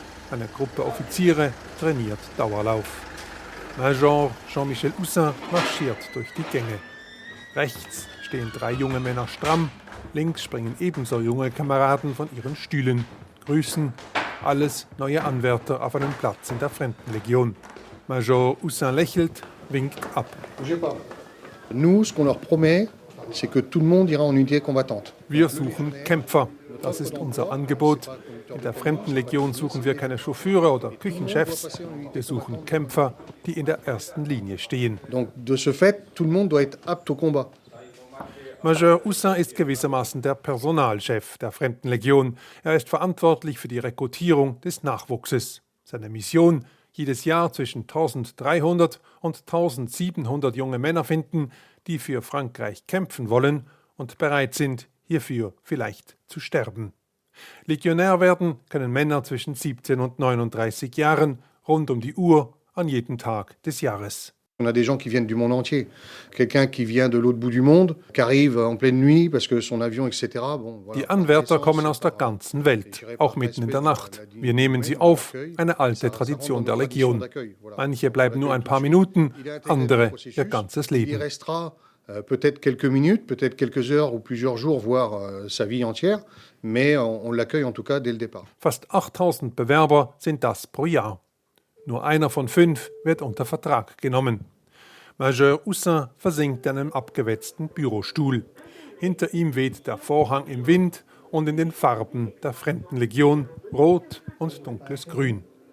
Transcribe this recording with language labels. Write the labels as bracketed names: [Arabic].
[German] Eine Gruppe Offiziere trainiert Dauerlauf. Major Jean-Michel Houssin marschiert durch die Gänge. Rechts stehen 3 junge Männer stramm, links springen ebenso junge Kameraden von ihren Stühlen. Grüßen, alles neue Anwärter auf einen Platz in der Fremdenlegion. Major Houssin lächelt, winkt ab. [French] Nous, ce qu'on leur promet, c'est que tout le monde ira en unité combattante. [German] Wir suchen Kämpfer. Das ist unser Angebot. In der Fremdenlegion suchen wir keine Chauffeure oder Küchenchefs. Wir suchen Kämpfer, die in der ersten Linie stehen. [French] Donc de ce fait, tout le monde doit être apte au combat. [German] Major Ussin ist gewissermaßen der Personalchef der Fremdenlegion. Er ist verantwortlich für die Rekrutierung des Nachwuchses. Seine Mission: jedes Jahr zwischen 1300 und 1700 junge Männer finden, die für Frankreich kämpfen wollen und bereit sind, hierfür vielleicht zu sterben. Legionär werden können Männer zwischen 17 und 39 Jahren, rund um die Uhr, an jedem Tag des Jahres. [French] On a des gens qui viennent du monde entier. Quelqu'un qui vient de l'autre bout du monde, qui arrive en pleine nuit parce que son avion, etc. Bon, voilà. [German] Die Anwärter kommen aus der ganzen Welt, auch mitten in der Nacht. Wir nehmen sie auf, eine alte Tradition der Legion. Manche bleiben nur ein paar Minuten, andere ihr ganzes Leben. [French] Il restera peut-être quelques minutes, peut-être quelques heures ou plusieurs jours, voire sa vie entière, mais on l'accueille en tout cas dès le départ. [German] Fast 8000 Bewerber sind das pro Jahr. Nur einer von 5 wird unter Vertrag genommen. Major Ussin versinkt in einem abgewetzten Bürostuhl. Hinter ihm weht der Vorhang im Wind und in den Farben der Fremdenlegion, rot und dunkles Grün.